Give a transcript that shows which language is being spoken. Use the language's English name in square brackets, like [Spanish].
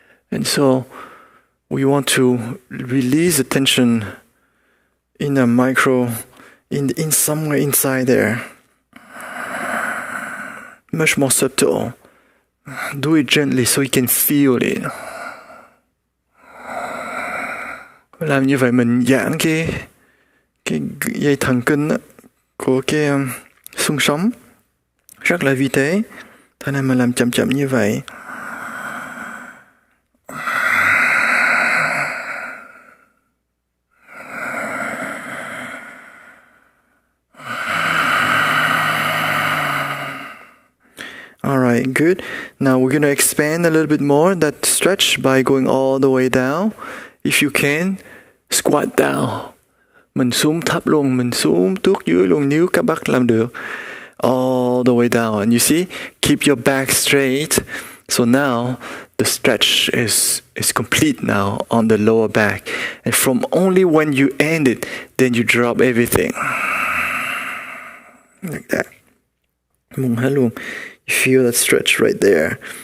[English] And so we want to release the tension in a micro, in somewhere inside there. Much more subtle. Do it gently so you can feel it. [Vietnamese] Làm như vậy mình giãn cái dây thần kinh của cái xương sống rất là vi tế. Thế nên mình làm chậm chậm như vậy. [English] Alright, good. Now we're going to expand a little bit more that stretch by going all the way down. If you can, squat down. [Vietnamese] Mình xuống thấp luôn, mình xuống tuốt dưới luôn nếu các bác làm được. [English] All the way down. And you see, keep your back straight. So now the stretch is complete now on the lower back. And from only when you end it, then you drop everything. Like that. [Vietnamese] Mông há luôn. [English] You feel that stretch right there.